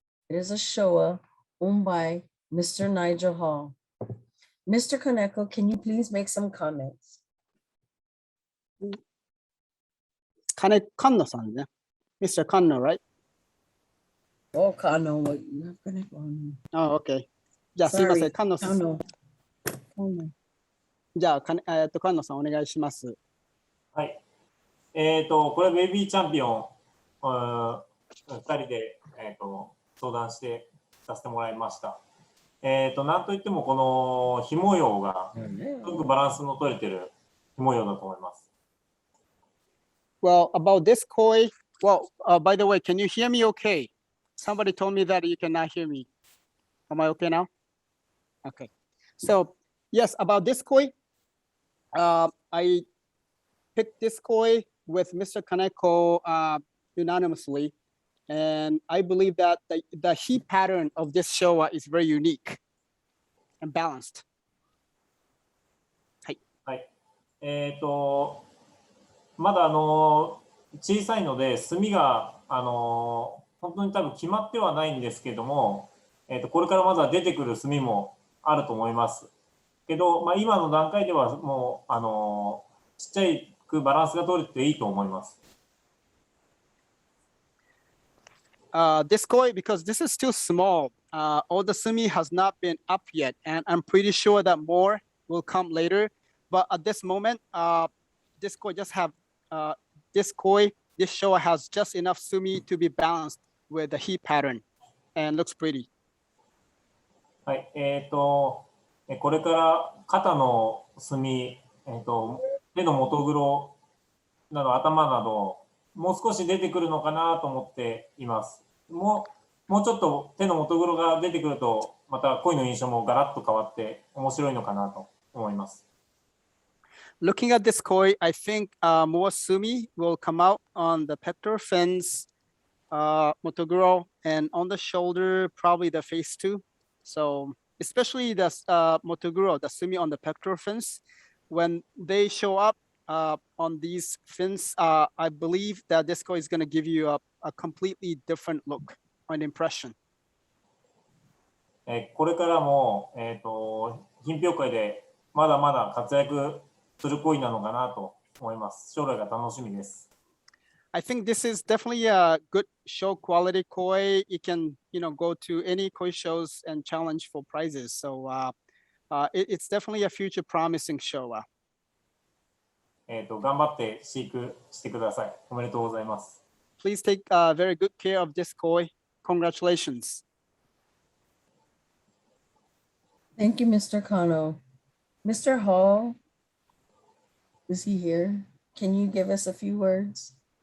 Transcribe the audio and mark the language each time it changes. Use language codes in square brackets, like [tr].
[en] It is a Showa owned by Mr. Nigel Hall. Mr. Kaneko, can you please make some comments? [ja] Kanno さんね。 [en] Mr. Kanno, right? Oh, Kanno, what you have Kaneko on. Oh, okay. [ja] じゃあ、すいません。Kanno さん。 Kanno. じゃあ、Kanno さんお願いします。はい。これベイビーチャンピオン、2人で、相談してさせてもらいました。なんといってもこのひ模様がすごくバランスの取れてるひ模様だと思います。 [en] Well, about this koi, well, by the way, can you hear me okay? Somebody told me that you cannot hear me. Am I okay now? Okay. So, yes, about this koi, I picked this koi with Mr. Kaneko unanimously. And I believe that the heat pattern of this Showa is very unique and balanced. [ja] はい。はい。まだ小さいので墨が本当に多分決まってはないんですけども、これからまだ出てくる墨もあると思いますけど、まあ、今の段階ではもうちっちゃいくバランスが取れていいと思います。 [en] This koi, because this is still small, all the sumi has not been up yet, and I'm pretty sure that more will come later. But at this moment, this koi just have this koi, this showa has just enough sumi to be balanced with the heat pattern and looks pretty. [ja] はい、これから肩の墨、手の元黒など頭など、もう少し出てくるのかなと思っています。もうちょっと手の元黒が出てくると、また鯉の印象もガラッと変わって面白いのかなと思います。 [en] Looking at this koi, I think more sumi will come out on the pectoral fins, motoguro, and on the shoulder, probably the face too. So especially the motoguro, the sumi on the pectoral fins, when they show up on these fins, I believe that this koi is going to give you a completely different look and impression. [ja] これからも、品評会でまだまだ活躍する鯉なのかなと思います。将来が楽しみです。 [en] I think this is definitely a good show quality koi. You can, go to any koi shows and challenge for prizes. So it's definitely a future promising show. [ja] 頑張って飼育してください。おめでとうございます。 [en] Please take very good care of this koi. Congratulations. Thank you, Mr. Kanno. Mr. Hall, is he here? Can you give us a few words?